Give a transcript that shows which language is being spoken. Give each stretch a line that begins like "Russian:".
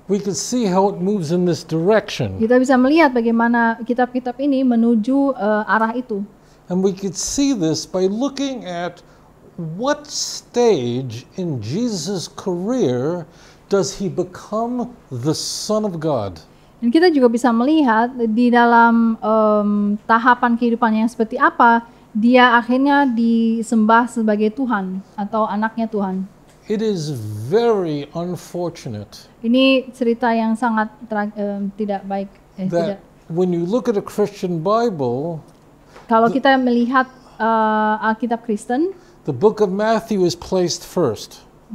English: We could see how it moves in this direction.
Indonesian: Kita bisa melihat bagaimana kitab-kitab ini menuju arah itu.
English: And we could see this by looking at what stage in Jesus' career does he become the Son of God.
Indonesian: Dan kita juga bisa melihat di dalam tahapan kehidupan yang seperti apa dia akhirnya disembah sebagai Tuhan atau anaknya Tuhan.
English: It is very unfortunate
Indonesian: Ini cerita yang sangat tidak baik.
English: that when you look at a Christian Bible,
Indonesian: Kalau kita melihat Alkitab Kristen,
English: the book of Matthew is placed first.